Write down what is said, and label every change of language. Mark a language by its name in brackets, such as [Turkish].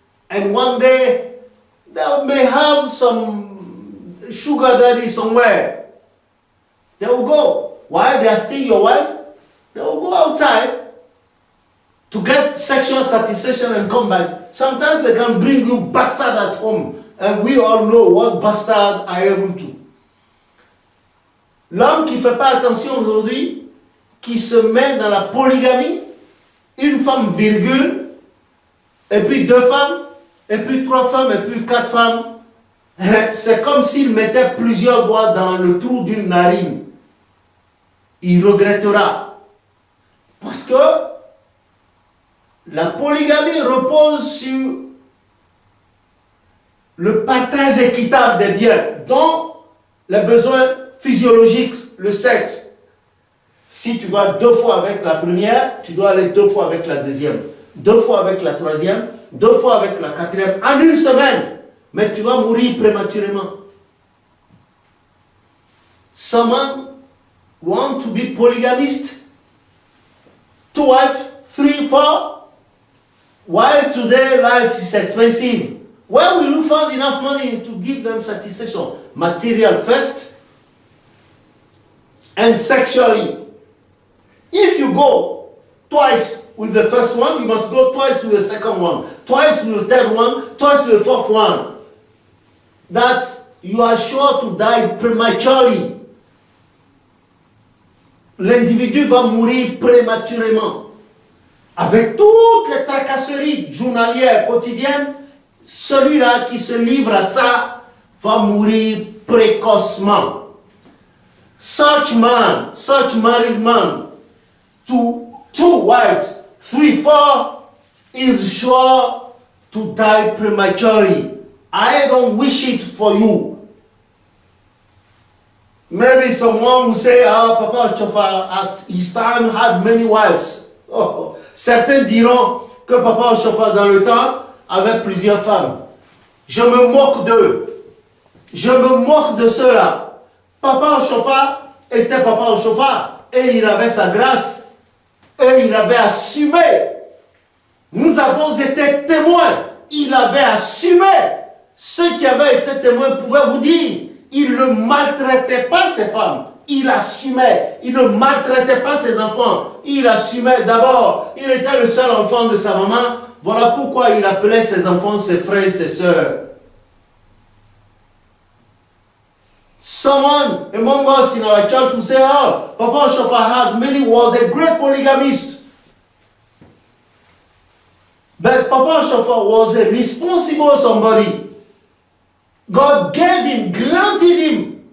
[English] And one day, they may have some sugar daddy somewhere. They will go. While they are still your wife, they will go outside to get sexual satisfaction and come back. Sometimes they can bring you bastard at home. And we all know what bastards are able to. [French] L'homme qui ne fait pas attention aujourd'hui, qui se met dans la polygamie, une femme virgule, et puis 2 femmes, et puis 3 femmes, et puis 4 femmes, c'est comme s'il mettait plusieurs doigts dans le trou d'une narine. Il regrettera. Parce que la polygamie repose sur le partage équitable des biens, dont les besoins physiologiques, le sexe. Si tu vas 2 fois avec la première, tu dois aller 2 fois avec la deuxième, 2 fois avec la troisième, 2 fois avec la quatrième, en une semaine. Mais tu vas mourir prématurément. [English] Someone want to be polygamist? 2 wives, 3, 4? While today life is expensive, where will you find enough money to give them satisfaction? Material first, and sexually. If you go twice with the first one, you must go twice with the second one, twice with the third one, twice with the fourth one. That you are sure to die prematurely. [French] L'individu va mourir prématurément. Avec toutes les tracasseries journalières, quotidiennes, celui-là qui se livre à ça va mourir précocement. [English] Such man, such married man, to 2 wives, 3, 4, is sure to die prematurely. I don't wish it for you. Maybe someone will say, Papa Ochofa at his time had many wives. Oh. [French] Certains diront que Papa Ochofa dans le temps avait plusieurs femmes. Je me moque d'eux. Je me moque de ceux-là. Papa Ochofa était Papa Ochofa et il avait sa grâce et il avait assumé. Nous avons été témoins. Il avait assumé. Ceux qui avaient été témoins pouvaient vous dire, il ne maltraitait pas ses femmes. Il assumait. Il ne maltraitait pas ses enfants. Il assumait. D'abord, il était le seul enfant de sa maman. Voilà pourquoi il appelait ses enfants ses frères et ses sœurs. [English] Someone among us in our church will say, Papa Ochofa had many, was a great polygamist. But Papa Ochofa was a responsible somebody. God gave him, granted him